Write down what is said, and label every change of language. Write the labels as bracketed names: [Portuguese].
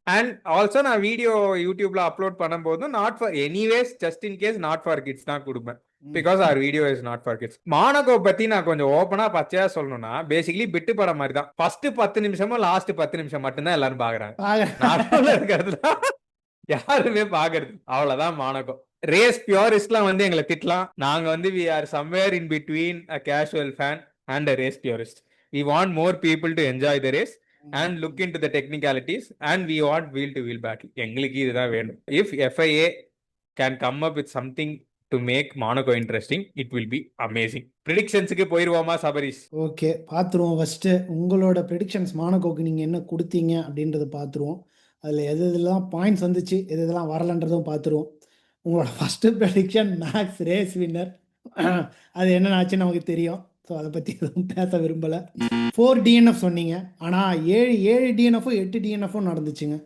[English] and also [Tamil] நான் video யூடியூப்ல upload பண்ணும்போது [English] not for anyways, just in case not for kids [Tamil] தான் கொடுப்பேன், [English] Because our video is not for kids. [Tamil] மானகோ பத்தி நான் கொஞ்சம் ஓப்பனா பச்சையா சொல்லணும்னா, பேசிக்கலி பிட்டு படம் மாதிரி தான். ஃபர்ஸ்ட் 10 நிமிஷமும் லாஸ்ட் 10 நிமிஷம் மட்டும்தான் எல்லாரும் பாக்குறாங்க, இருக்கிறதுலாம் யாருமே பாக்குறது அவ்வளவுதான். மானகோ ரேஸ் பியூரிஸ்ட்லாம் வந்து எங்களை திட்டலாம், நாங்க வந்து [English] we are somewhere in between a casual fan and a race purist. We want more people to enjoy the race and look into the technicalities and we want wheel to wheel battle. [Tamil] எங்களுக்கு இதுதான் வேணும். [English] If FIA can come up with something to make Monaco interesting, it will be amazing. [Tamil] ப்ரெடிக்ஷன்ஸுக்கு போயிடுவோமா Sabarish? Okay, பார்த்துருவோம். First உங்களோட predictions மானகோக்கு நீங்கள் என்ன கொடுத்தீங்க அப்படின்றத பார்த்துருவோம். அதில் எதெல்லாம் பாயிண்ட்ஸ் வந்துச்சு, எதெல்லாம் வரலன்றதும் பார்த்துருவோம். உங்களோட first prediction maths race winner, அது என்னென்ன ஆச்சுன்னு நமக்கு தெரியும். ஸோ அதை பற்றி எதுவும் பேச விரும்பலை. 4 DNF சொன்னீங்க, ஆனால் 7 DNFும் 8 DNFும் நடந்துச்சுங்க.